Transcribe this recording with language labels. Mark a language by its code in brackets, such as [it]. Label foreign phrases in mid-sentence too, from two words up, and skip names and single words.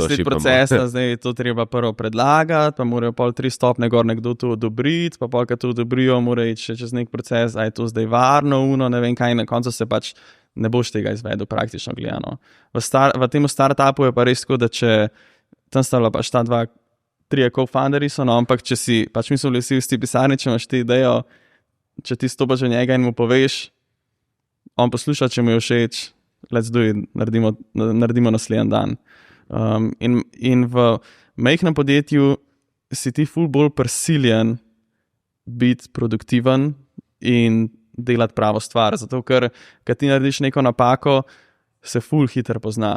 [sl] Čez 6 let procesa, zdaj to treba prvo predlagati, pa morajo pol 3 stopnje gor nekdo to odobriti, pa polka to odobrijo, mora iti še čez nek proces, a je to zdaj varno, ne vem kaj, na koncu se pač ne boš tega izvedel praktično gledano. V tem startupu je pa res tako, da če tam stavlja pač ta 2-3 co-founderji so, ampak če si, pač mislili si v isti pisarni, če imaš ti idejo, če ti stopaš v njega in mu poveš, on posluša, če mu je všeč, [en] let's do it, [sl] naredimo naslednji dan. In v majhnem podjetju si ti ful bolj prisiljen biti produktiven in delati pravo stvar, zato ker ti narediš neko napako, se ful hitro pozna.